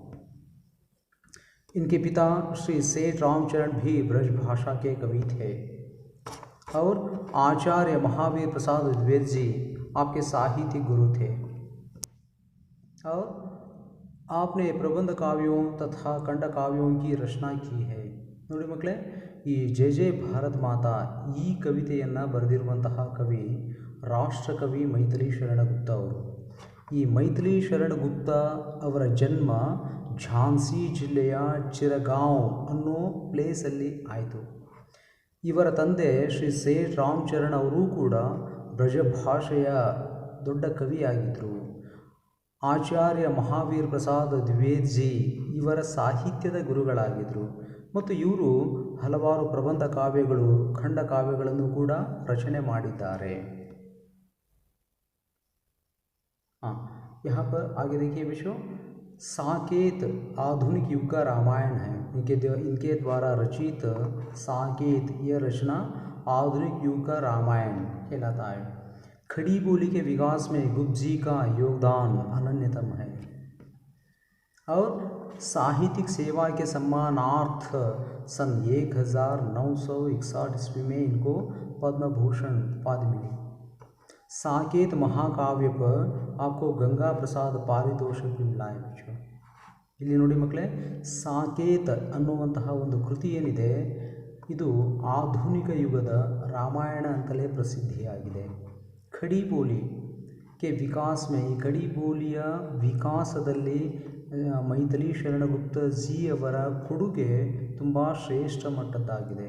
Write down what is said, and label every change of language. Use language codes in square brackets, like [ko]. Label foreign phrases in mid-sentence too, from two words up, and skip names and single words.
[hi] इनके पिता श्री सेठ रामचरण भी ब्रजभाषा के कवि थे और आचार्य महावीर प्रसाद द्विवेदी जी आपके साहित्यिक गुरु थे। और आपने प्रबंध काव्यों तथा खंड काव्यों की रचना की है। [kn] ನೋಡಿ ಮಕ್ಕಳೇ, ಈ ಜಯ ಜಯ ಭಾರತ ಮಾತಾ ಈ ಕವಿತೆಯನ್ನು ಬರೆದಿರುವಂತಹ ಕವಿ ರಾಷ್ಟ್ರಕವಿ ಮೈಥಿಲಿ ಶರಣಗುಪ್ತ ಅವರು। ಈ ಮೈಥಿಲಿ ಶರಣಗುಪ್ತ ಅವರ ಜನ್ಮ ಝಾನ್ಸಿ ಜಿಲ್ಲೆಯ ಚಿರಗಾಂವ್ ಅನ್ನೋ ಪ್ಲೇಸಲ್ಲಿ ಆಯಿತು। ಇವರ ತಂದೆ ಶ್ರೀ ಸೇಠ್ ರಾಮಚರಣ್ ಅವರೂ ಕೂಡ ಬ್ರಜಭಾಷೆಯ ದೊಡ್ಡ ಕವಿಯಾಗಿದ್ದರು। ಆಚಾರ್ಯ ಮಹಾವೀರ್ ಪ್ರಸಾದ್ ದ್ವಿವೇದಿ ಜಿ ಇವರ ಸಾಹಿತ್ಯದ ಗುರುಗಳಾಗಿದ್ದರು ಮತ್ತು ಇವರು ಹಲವಾರು ಪ್ರಬಂಧ ಕಾವ್ಯಗಳು ಖಂಡ ಕಾವ್ಯಗಳನ್ನು ಕೂಡ ರಚನೆ ಮಾಡಿದ್ದಾರೆ। [hi] हाँ, यहाँ पर आगे देखिए बच्चों, साकेत आधुनिक युग का रामायण है। इनके द्वारा रचित साकेत यह रचना आधुनिक युग का रामायण कहलाता है। खड़ी बोली के विकास में गुप्त जी का योगदान अनन्यतम है और साहित्यिक सेवा के सम्मानार्थ सन 1961 ईस्वी में इनको पद्म भूषण उपाधि मिली। साकेत महाकाव्य पर आपको गंगा प्रसाद पारितोषिक भी मिला है बच्चों। [kn] ಇಲ್ಲಿ ನೋಡಿ ಮಕ್ಕಳೇ, ಸಾಕೇತ್ ಅನ್ನುವಂತಹ ಒಂದು ಕೃತಿ ಏನಿದೆ ಇದು ಆಧುನಿಕ ಯುಗದ ರಾಮಾಯಣ ಅಂತಲೇ ಪ್ರಸಿದ್ಧಿಯಾಗಿದೆ। [hi] खड़ी बोली के विकास में, [kn] ಈ ಖಡಿ ಬೋಲಿಯ ವಿಕಾಸದಲ್ಲಿ ಮೈಥಿಲಿ ಶರಣಗುಪ್ತ ಜಿ ಅವರ ಕೊಡುಗೆ ತುಂಬ ಶ್ರೇಷ್ಠ ಮಟ್ಟದ್ದಾಗಿದೆ।